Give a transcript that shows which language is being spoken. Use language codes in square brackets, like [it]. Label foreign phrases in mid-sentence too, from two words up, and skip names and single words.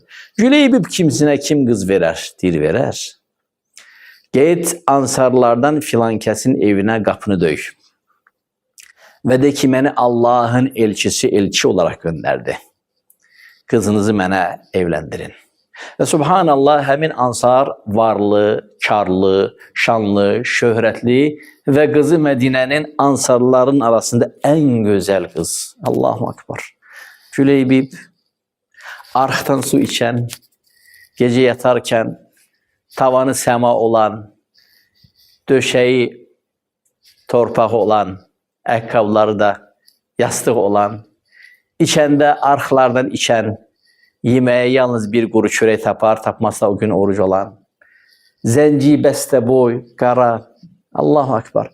[tr] Cüleybib kimsine kim kız verer? Dir verer. Git ansarlardan filan kesin evine kapını döy. Ve de ki beni Allah'ın elçisi olarak gönderdi. Kızınızı bana evlendirin. [az] Və subhanallah, həmin ansar varlı, karlı, şanlı, şöhrətli və qızı Mədinənin ansarların arasında ən gözəl qız. [ar] الله أكبر. [az] Güleybib, arxdan su içən, gecə yatarkən, tavanı səma olan, döşəyi torpaq olan, əqqabları da yastıq olan, içəndə arxlardan içən, yeməyə yalnız bir quru çörək tapar, tapmazsa o gün oruc olan, zənci, bəstəboy, qara, [ar] الله أكبر.